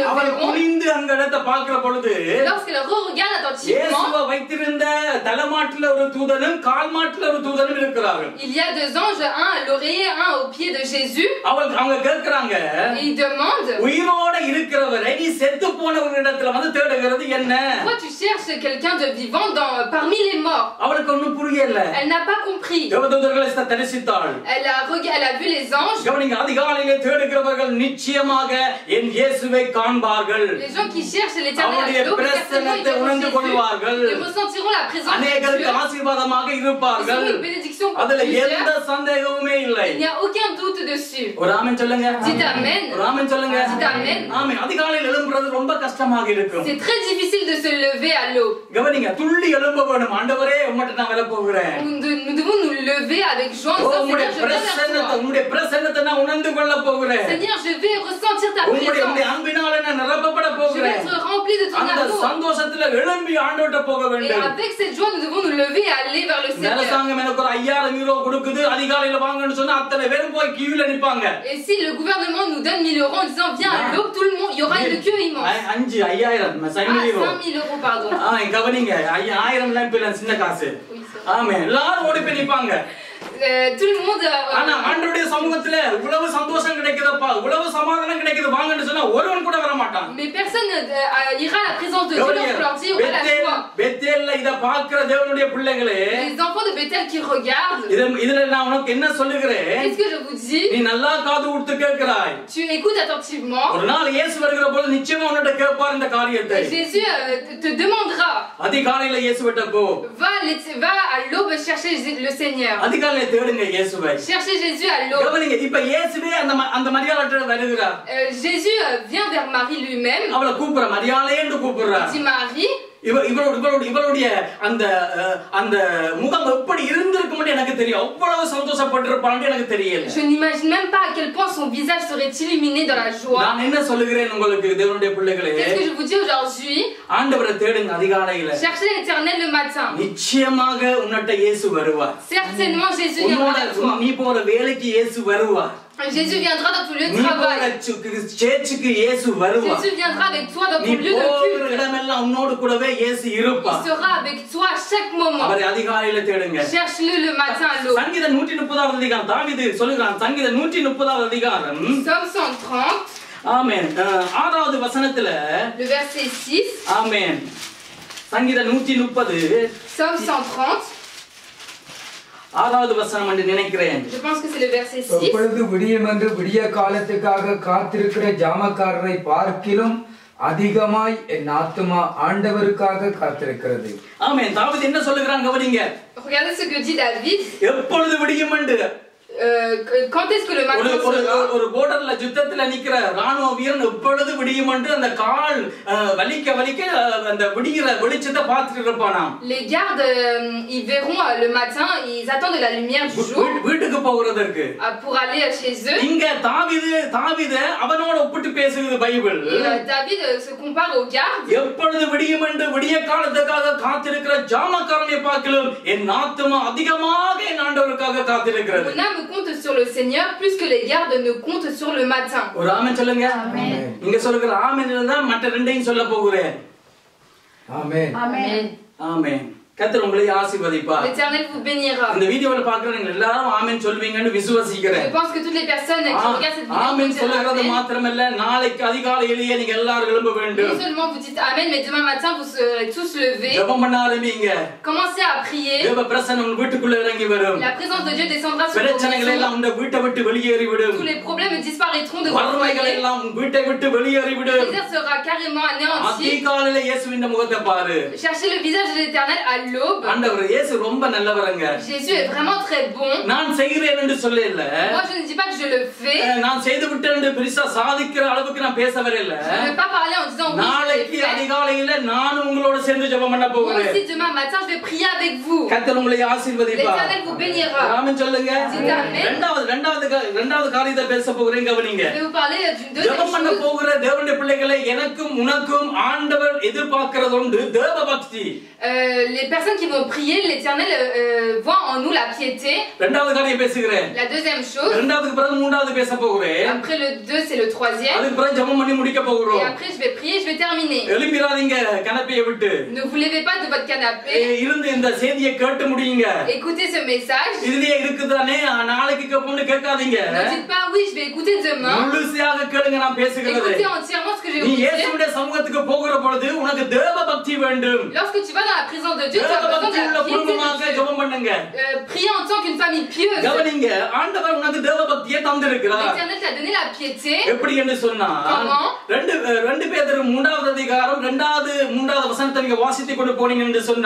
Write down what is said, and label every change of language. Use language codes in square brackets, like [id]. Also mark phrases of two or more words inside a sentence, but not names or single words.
[ta] அவள் [fr] verront. [ta] குனிந்து அங்க இடத்தை பார்க்கிற பொழுது [fr] Lorsqu'elle re-regarde attentivement, [ta] இயேசுவை வைத்திருந்த தலைமாட்டில ஒரு தூதனும் கால்மாட்டில ஒரு தூதனும் இருக்கிறார்கள். [fr] il y a deux anges, un à l'oreiller, un au pied de Jésus. [ta] அவங்க கேக்குறாங்க, [fr] Et ils demandent, [ta] உயிரோட இருக்கிறவரை நீ செத்து போனவரிடத்துல வந்து தேடுகிறது என்ன? [fr] pourquoi tu cherches quelqu'un de vivant parmi les morts? [ta] அவளுக்கு ஒண்ணும் புரியல. [fr] Elle n'a pas compris. [ta] தேவதூதர்களை தரிசித்தாள். [fr] Elle a vu les anges. [ta] கவனிங்க, அதிகாலையிலே தேடுகிறவர்கள் நிச்சயமாக என் இயேசுவை காண்பார்கள். [fr] Les gens qui cherchent l'Éternel à l'aube, certainement ils verront Jésus. Ils ressentiront la présence de [ta] அநேகருக்கு [fr] Dieu. [ta] ஆசீர்வாதமாக இருப்பார்கள். [fr] Ils auront une bénédiction pour [ta] அதுல [fr] plusieurs. [ta] எந்த சந்தேகமுமே இல்லை. [fr] Il n'y a aucun doute dessus. [ta] ஒரு ஆமென் சொல்லுங்க. [fr] Dites amen. [ta] ஒரு ஆமென் சொல்லுங்க. [fr] Dites amen. [ta] ஆமென். அதிகாலையில் எழும்புறது ரொம்ப கஷ்டமாக இருக்கும். [fr] C'est très difficile de se lever à l'aube. [ta] கவனிங்க, துள்ளி எழும்ப வேணும். ஆண்டவரே உம்மிட்ட நான் வர போகிறேன். [fr] Nous devons nous lever avec joie en disant Seigneur, je viens vers toi. [ta] உம்முடைய பிரசன்னத்தை நான் உணர்ந்து கொள்ள போகிறேன். [fr] Seigneur, je vais ressentir ta [ta] உம்முடைய [fr] présence. [ta] அன்பினால நான் நிரப்பப்பட [fr] Je vais [ta] போகிறேன். [fr] être rempli de ton [ta] அந்த [fr] amour. [ta] சந்தோஷத்துல எழும்பி ஆண்டவர்ட்ட போக [fr] Et [ta] வேண்டும். [fr] avec cette joie, nous devons nous lever et aller vers le Seigneur. [ta] அரசாங்கம் எனக்கு ஒரு 5000 யூரோ கொடுக்குது, அதிகாலையில வாங்கன்னு சொன்னா அத்தனை பேரும் போய் கியூல நிப்பாங்க. [fr] Et si le gouvernement nous donne 1000 euros en disant viens à l'aube, tout le monde, il y aura une queue immense. 5000 5000 euros, pardon. [ta] கவனிங்க, 1000 சின்ன காசு. [fr] Oui, c'est vrai. [ta] ஆமே, எல்லாரும் ஓடி போய் நிப்பாங்க. [fr] tout le monde. [ta] ஆனா ஆண்டவருடைய சமூகத்துல இவ்வளவு சந்தோஷம் கிடைக்குதப்பா, இவ்வளவு சமாதானம் கிடைக்குது வாங்கன்னு சொன்னா ஒருவன் கூட வர மாட்டான். [fr] Mais personne ira à la présence de Dieu lorsqu'on leur dit on va la joie. [ta] பெத்தேல்ல இத பார்க்கிற தேவனுடைய பிள்ளைகளே, [fr] Les enfants de Bethel qui regardent. [ta] இதுல நான் உனக்கு என்ன சொல்லுகிறேன்? [fr] Qu'est-ce que je vous dis? [ta] நீ நல்லா காது கொடுத்து கேட்கிறாய். [fr] Tu écoutes attentivement. [ta] ஒரு நாள் இயேசு வருகிற போது நிச்சயமா உன்கிட்ட கேட்பார் இந்த காரியத்தை. [fr] Jésus te demandera. [ta] அதிகாலையில இயேசுவிட்ட போ. [fr] Va à l'aube chercher le Seigneur. [ta] அதிகாலையில தேடுங்க இயேசுவை. [fr] Cherchez Jésus à l'aube. [ta] கவனிங்க, இப்ப இயேசுவே அந்த மரியாதை வருகிறார். [fr] Jésus vient vers Marie lui-même. [ta] அவளை கூப்பிடுற மரியாதை என்று கூப்பிடுறார். [fr] Il dit Marie. [ta] இவருடைய அந்த முகம் எப்படி இருந்திருக்கும் எனக்கு தெரியும். அவ்வளவு சந்தோஷப்பட்டிருப்பான்னு எனக்கு தெரியல. [fr] Je n'imagine même pas à quel point son visage serait illuminé dans la joie. [ta] நான் என்ன சொல்லுகிறேன் உங்களுக்கு தேவனுடைய பிள்ளைகளே? [fr] Qu'est-ce que je vous dis aujourd'hui? [ta] ஆண்டவரை தேடுங்க அதிகாலையில. [fr] Cherchez l'Éternel le matin. [ta] நிச்சயமாக உன்கிட்ட இயேசு வருவார். [fr] Certainement Jésus viendra à toi. [ta] நீ போற வேலைக்கு இயேசு வருவார். [fr] Jésus viendra dans ton lieu de travail. [ta] சேர்ச்சுக்கு இயேசு வருவார். [fr] Jésus viendra avec toi dans ton lieu de culte. [ta] இடமெல்லாம் உன்னோடு கூடவே இயேசு இருப்பார். [fr] Il sera avec toi à chaque moment. [ta] அவரை அதிகாலையில தேடுங்க. [fr] Cherche-le le matin à l'aube. [ta] சங்கீதம் 130வது அதிகாரம் தாவீது சொல்லுகிறான். சங்கீதம் 130வது அதிகாரம் [fr] Psaume 130. [ta] ஆமென். 6வது வசனத்துல [fr] Le verset 6. [ta] ஆமென். சங்கீதம் 130 [fr] Psaume 130. [ta] 6வது வசனம் என்று நினைக்கிறேன். [fr] Je pense que c'est le verset 6. [ta] எப்பொழுது விடியமென்று விடிய காலத்துக்காக காத்திருக்கிற ஜாமக்காரரை பார்க்கிலும் அதிகமாய் என் ஆத்துமா ஆண்டவருக்காக காத்திருக்கிறது. ஆமென். தாவீது என்ன சொல்லுகிறான் கவனிங்க. [fr] Regardez ce que dit David. [ta] எப்பொழுது விடியுமென்று [fr] Quand est-ce que le matin sera? [ta] ஒரு borderல யுத்தத்துல நிக்கிற ராணுவ வீரன் எப்பொழுது விடியுமென்று அந்த கால் வலிக்க அந்த விடிகிற வெளிச்சத்தை பார்த்துட்டு இருப்பானாம். [fr] Les gardes ils verront le matin, ils attendent la lumière du jour [ta] வீட்டுக்கு போகிறதற்கு [fr] pour aller chez eux. [ta] இங்க தாவீது அவனோட ஒப்பிட்டு பேசுகிறது பைபிள். [fr] David se compare aux gardes. [ta] எப்பொழுது விடியுமென்று விடிய காலத்துக்காக காத்திருக்கிற ஜாமக்காரனை பார்க்கிலும் என் ஆத்துமா அதிகமாக என் ஆண்டவருக்காக காத்திருக்கிறது. [fr] Mon âme compte sur le Seigneur plus que les gardes ne comptent sur le matin. [ta] ஒரு ஆமென் சொல்லுங்க. நீங்க சொல்லுகிற ஆமென் இருந்தா மற்ற ரெண்டையும் சொல்ல போகிறேன். ஆமென். [fr] Amen. [ta] ஆமென். கர்த்தர் உங்களை ஆசீர்வதிப்பார். [fr] L'Éternel vous bénira. [ta] இந்த வீடியோல பார்க்கறவங்க எல்லாரும் ஆமென் சொல்வீங்கன்னு விசுவாசிக்கிறேன். [fr] Je pense que toutes les personnes qui regardent cette vidéo [ta] ஆமென் [fr] vont [ta] சொல்றது [fr] dire [ta] மாத்திரமல்ல, நாளைக்கு அதிகாலையிலேயே நீங்க எல்லாரும் எழும்ப வேண்டும். [fr] non seulement vous dites Amen, mais demain matin vous serez tous levés. [ta] ஜெபம் பண்ண ஆரம்பிங்க. [fr] Commencez à prier. [ta] தேவ பிரசன்னம் உங்க வீட்டுக்குள்ள இறங்கி வரும். [fr] La présence de Dieu descendra sur vos [ta] பிரச்சனைகள் எல்லாம் [fr] maisons. [ta] உங்க வீட்டை விட்டு வெளியேறி விடும். [fr] Tous les problèmes disparaîtront de votre [ta] வறுமைகள் [fr] foyer. [ta] எல்லாம் உங்க வீட்டை விட்டு வெளியேறி [fr] Le [ta] விடும். [fr] désert sera carrément anéanti. [ta] அதிகாலையில இயேசுவின் முகத்தை பாரு. [fr] Cherchez le visage de l'Éternel à l'aube. [ta] ஆண்டவர் இயேசு ரொம்ப நல்லவரங்க. [fr] Jésus est vraiment très bon. [ta] நான் செய்கிறேன் என்று சொல்லல. [fr] Moi je ne dis pas que je le fais. [ta] நான் செய்து விட்டேன் என்று பெரிசா சாதிக்கிற அளவுக்கு நான் பேச வரல. [fr] Je ne vais pas parler en disant oui, je [ta] நாளைக்கு [fr] l'ai fait. [ta] அதிகாலையில நான் உங்களோட சேர்ந்து ஜெபம் பண்ண [fr] Moi [ta] போகிறேன். [fr] aussi demain matin je vais prier avec vous. [ta] கர்த்தர் உங்களை ஆசீர்வதிப்பார். [fr] L'Éternel vous bénira. [ta] ஆமென் சொல்லுங்க. [fr] Dites amen. [ta] இரண்டாவது காரியத்தை பேச போகிறேன் கவனிங்க. [fr] Je vais vous parler d'une deuxième [ta] ஜெபம் பண்ண [fr] chose. [ta] போகிற தேவனுடைய பிள்ளைகளை எனக்கும் உனக்கும் ஆண்டவர் எதிர்பார்க்கிறது உண்டு தேவ பக்தி. [fr] Les personnes qui vont prier, l'Éternel voit en nous la piété. [ta] இரண்டாவது காரியம் பேசுகிறேன். [fr] La deuxième chose. [ta] இரண்டாவதுக்கு பிறகு மூன்றாவது பேச போகிறேன். [fr] Après le 2 c'est le troisième. [ta] அதுக்கு பிறகு ஜெபம் பண்ணி முடிக்க [fr] Et [ta] போகிறோம். [fr] après je vais prier, je vais terminer. [ta] எழும்பிராதீங்க கனப்பையை விட்டு. [fr] Ne vous levez pas de votre canapé. [ta] இருந்து இந்த செய்தியை கேட்டு முடியுங்க. [fr] Écoutez ce message. [ta] இதுலயே இருக்குதானே நாளைக்கு கேட்போம்னு கேட்காதீங்க. [fr] Ne dites pas oui, je vais écouter demain. [ta] முழுமையாக கேளுங்க நான் பேசுகிறது. [fr] Écoutez entièrement ce que je vais [ta] நீ [fr] vous dire. [ta] இயேசுவுடைய சமூகத்துக்கு போகிற பொழுது உனக்கு தேவ பக்தி வேண்டும். [fr] Lorsque tu vas dans la présence de Dieu, tu as [ta] தேவ [fr] besoin de [ta] பக்தியுள்ள [fr] la piété [ta] குடும்பமாக [fr] de Dieu. [ta] ஜெபம் பண்ணுங்க. [fr] Priez en tant qu'une famille pieuse. [ta] கவனிங்க ஆண்டவர் உனக்கு தேவ பக்தியை தந்திருக்கிறார். [fr] L'Éternel t'a donné la piété. [ta] எப்படி என்று சொன்னா [fr] Comment? [ta] ரெண்டு பேதுரு 3வது அதிகாரம் 2வது வசனத்தை நீங்க வாசித்துக் கொண்டு போனீங்க என்று சொன்னா